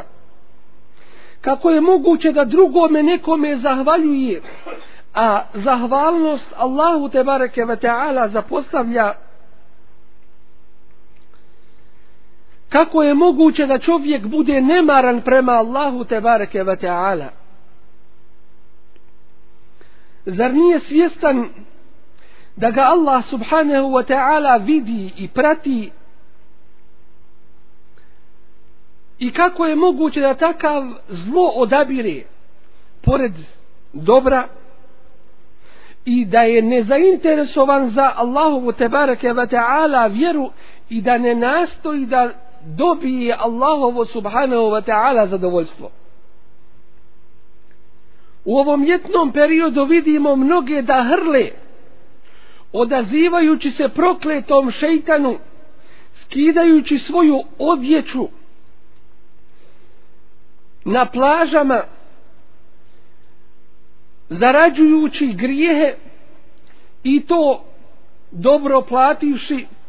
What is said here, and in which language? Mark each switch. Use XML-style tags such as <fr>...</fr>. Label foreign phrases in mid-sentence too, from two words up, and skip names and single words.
<bs>Kako je moguće da drugome nekome zahvaljuje, a zahvalnost Allahu</bs> <ar>تبارك وتعالى</ar> <bs>zapostavlja? Kako je moguće da čovjek bude nemaran prema Allahu</bs> <ar>تبارك وتعالى?</ar> <bs>Zar nije svjestan da ga Allah</bs> <ar>سبحانه وتعالى</ar> <bs>vidi i prati? I kako je moguće da takav zlo odabire pored dobra? i da je nezainteresovan za Allahovu</bs> <ar>تبارك وتعالى</ar> <bs>vjeru i da ne nastoji da dobije Allahovo</bs> <ar>سبحانه وتعالى</ar> <bs>zadovoljstvo. U ovom ljetnom periodu vidimo mnoge da hrle, odazivajući se prokletom šejtanu, skidajući svoju odjeću na plažama, zarađujući grijehe i to dobro plativši.</bs>